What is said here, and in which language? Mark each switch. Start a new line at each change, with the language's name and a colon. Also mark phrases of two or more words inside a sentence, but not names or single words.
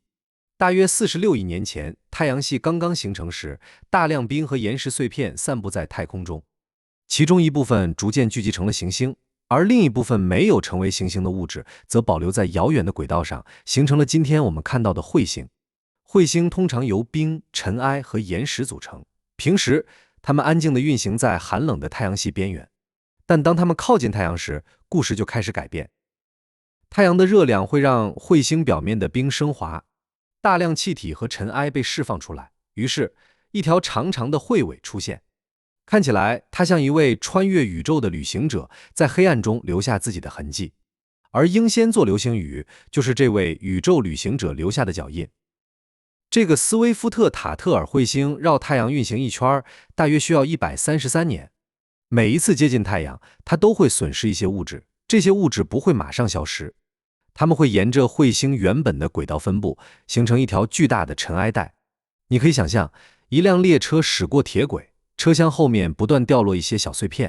Chinese: 大約46億年前，太陽系剛剛形成時，大量冰和岩石碎片散布在太空中，其中一部分逐漸聚集成了行星，而另一部分沒有成為行星的物質則保留在遙遠的軌道上，形成了今天我們看到的彗星。彗星通常由冰、塵埃和岩石組成，平時它們安靜地運行在寒冷的太陽系邊緣，但當它們靠近太陽時，故事就開始改變。太陽的熱量會讓彗星表面的冰升華，大量气體和塵埃被釋放出來，於是一條長長的彗尾出現，看起來它像一位穿越宇宙的旅行者，在黑暗中留下自己的痕跡。而英仙座流星雨就是这位宇宙旅行者留下的腳印。这个斯威夫特塔特尔彗星繞太陽運行一圈，大約需要133年。每一次接近太陽，它都會損失一些物質，這些物質不會馬上消失，它們會沿着彗星原本的軌道分布，形成一條巨大的塵埃帶。你可以想象，一輛列車駛過鐵軌，車廂後面不斷掉落一些小碎片。